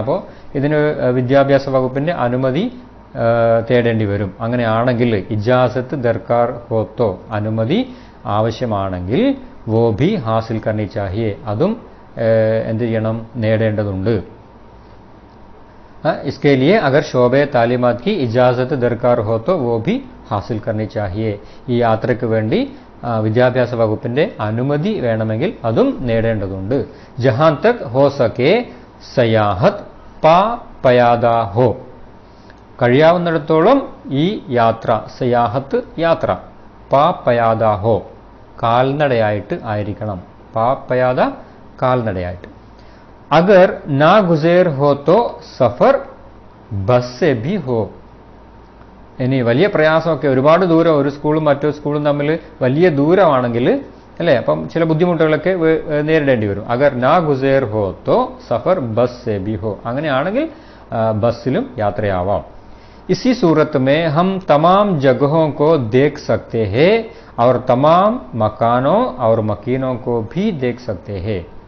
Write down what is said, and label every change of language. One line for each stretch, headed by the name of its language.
Malayalam: അപ്പോൾ ഇതിന് വിദ്യാഭ്യാസ വകുപ്പിന്റെ അനുമതി തേടേണ്ടി വരും. അങ്ങനെയാണെങ്കിൽ
Hindi: ഇജാസത്ത് ദർക്കാർ ഹോത്തോ,
Malayalam: അനുമതി ആവശ്യമാണെങ്കിൽ
Hindi: വോ ഭി ഹാസിൽ കർണി ചാഹിയെ,
Malayalam: അതും എന്ത് ചെയ്യണം, നേടേണ്ടതുണ്ട്.
Hindi: इसके लिए अगर शोबे तालीमात की इजाजत दरकार हो तो वो भी हासिल करनी चाहिए.
Malayalam: ഈ യാത്രയ്ക്ക് വേണ്ടി വിദ്യാഭ്യാസ വകുപ്പിന്റെ അനുമതി വേണമെങ്കിൽ അതും നേടേണ്ടതുണ്ട്.
Hindi: ജഹാൻ തക് ഹോ സകെ സയാഹത്ത് പാ പയാദാ ഹോ,
Malayalam: കഴിയാവുന്നിടത്തോളം ഈ യാത്ര, സയാഹത്ത് യാത്ര,
Hindi: പാ പയാദാ ഹോ
Malayalam: കാൽനടയായിട്ട് ആയിരിക്കണം.
Hindi: പാ പയാദ
Malayalam: കാൽനടയായിട്ട്.
Hindi: അഗർ നാ ഗുസേർ ഹോ തോ സഫർ ബസ് സെ ഭി ഹോ.
Malayalam: ഇനി വലിയ പ്രയാസമൊക്കെ, ഒരുപാട് ദൂരം, ഒരു സ്കൂളും മറ്റൊരു സ്കൂളും തമ്മിൽ വലിയ ദൂരമാണെങ്കിൽ അല്ലേ, അപ്പം ചില ബുദ്ധിമുട്ടുകളൊക്കെ നേരിടേണ്ടി വരും.
Hindi: അഗർ നാ ഗുസേർ ഹോ തോ സഫർ ബസ് സെ ഭി ഹോ,
Malayalam: അങ്ങനെയാണെങ്കിൽ ബസ്സിലും യാത്രയാവാം.
Hindi: इसी सूरत में हम तमाम जगहों को देख सकते हैं और तमाम मकानों और मकीनों को भी देख सकते हैं.